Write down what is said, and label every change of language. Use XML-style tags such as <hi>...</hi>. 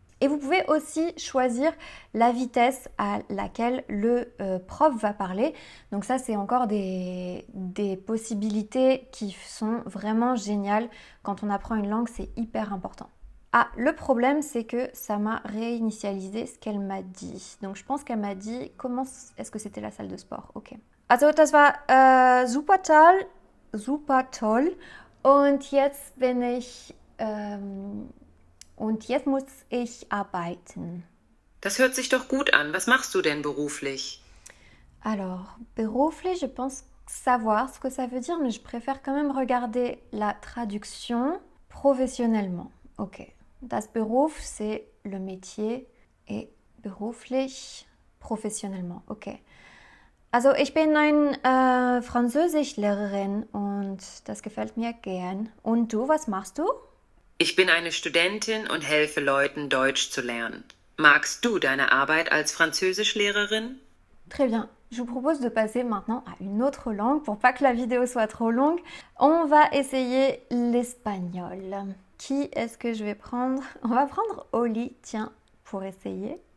<fr>Et vous pouvez aussi choisir la vitesse à laquelle le prof va parler. Donc ça, c'est encore des possibilités qui sont vraiment géniales. Quand on apprend une langue, c'est hyper important. Ah, le problème, c'est que ça m'a réinitialisé ce qu'elle m'a dit. Donc, je pense qu'elle m'a dit, comment est-ce que c'était la salle de sport? Ok.</fr> <de>Also, das war super toll. Und jetzt bin ich und jetzt muss ich arbeiten. Das hört sich doch gut an. Was machst du denn beruflich?</de> <fr>Alors,</fr> <de>beruflich,</de> <fr>je pense savoir ce que ça veut dire, mais je préfère quand même regarder la traduction professionnellement. Ok.</fr> <de>Das Beruf,</de> <fr>c'est le métier et</fr> <de>beruflich,</de> <fr>professionnellement. Ok.</fr> <de>Also ich bin eine Französischlehrerin und das gefällt mir gern. Und du, was machst du? Ich bin eine Studentin und helfe Leuten, Deutsch zu lernen. Magst du deine Arbeit als Französischlehrerin?</de> <fr>Très bien. Je vous propose de passer maintenant à une autre langue pour pas que la vidéo soit trop longue. On va essayer l'espagnol. Qui est-ce que je vais prendre? On va prendre Oli, tiens, pour essayer.</fr>